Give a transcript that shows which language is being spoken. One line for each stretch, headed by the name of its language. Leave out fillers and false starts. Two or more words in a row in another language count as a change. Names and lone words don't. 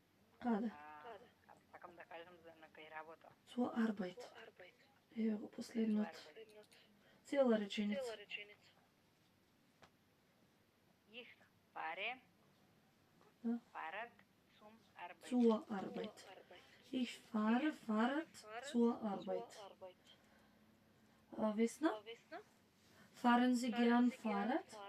Macedonian: Сакам да кажам за на кај работа.
German: Zur Arbeit.
Macedonian: Ево го последното. Цела реченица.
German: Ich fahre Ja. Fahrrad zum Arbeit. Zur Arbeit. Ich fahre Fahrrad zur Arbeit. Vesna? Fahren Sie gern Fahrrad?